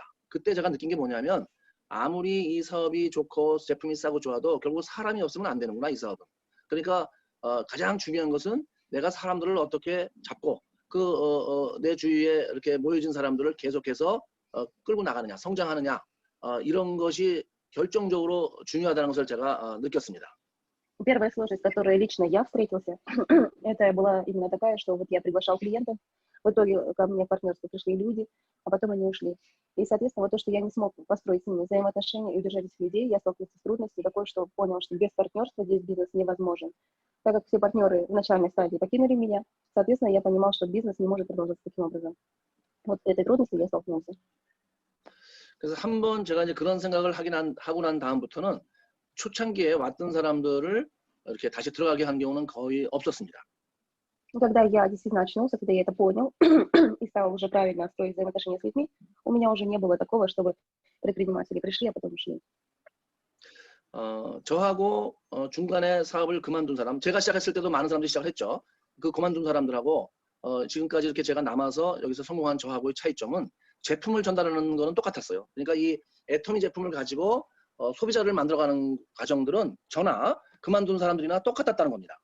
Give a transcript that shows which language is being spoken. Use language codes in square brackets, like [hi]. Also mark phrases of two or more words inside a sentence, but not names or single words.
[ko] 그때 제가 느낀 게 뭐냐면 아무리 이 사업이 좋고 제품이 싸고 좋아도 결국 사람이 없으면 안 되는구나 이 사업은. 그러니까 가장 중요한 것은 내가 사람들을 어떻게 잡고 내 주위에 이렇게 모여진 사람들을 계속해서 끌고 나가느냐, 성장하느냐 이런 것이 결정적으로 중요하다는 것을 제가 느꼈습니다. [ru] Первая сложность, с которой лично я встретился, это была именно такая, что вот я приглашал клиентов, в итоге ко мне в партнерство пришли люди, а потом они ушли. И, соответственно, вот то, что я не смог построить с ними взаимоотношения и удержать этих людей, я столкнулся с трудностью такой, что понял, что без партнерства здесь бизнес невозможен. Так как все партнеры в начальной стадии покинули меня, соответственно, я понимал, что бизнес не может продолжаться таким образом. Вот с этой трудностью я столкнулся. [ko] 그래서 한번 제가 이제 그런 생각을 하고 난 다음부터는 초창기에 왔던 사람들을 이렇게 다시 들어가게 한 경우는 거의 없었습니다. [ru] Когда я действительно очнулся, когда я это понял и стал уже правильно строить взаимоотношения с людьми, у меня уже не было такого, чтобы предприниматели пришли, а потом ушли. [ko] 저하고 중간에 사업을 그만둔 사람, 제가 시작했을 때도 많은 사람들이 시작을 했죠. 그 그만둔 사람들하고 지금까지 이렇게 제가 남아서 여기서 성공한 저하고의 차이점은 제품을 전달하는 거는 똑같았어요. 그러니까 이 애터미 제품을 가지고 소비자를 만들어가는 과정들은 저나 그만둔 사람들이나 똑같았다는 겁니다.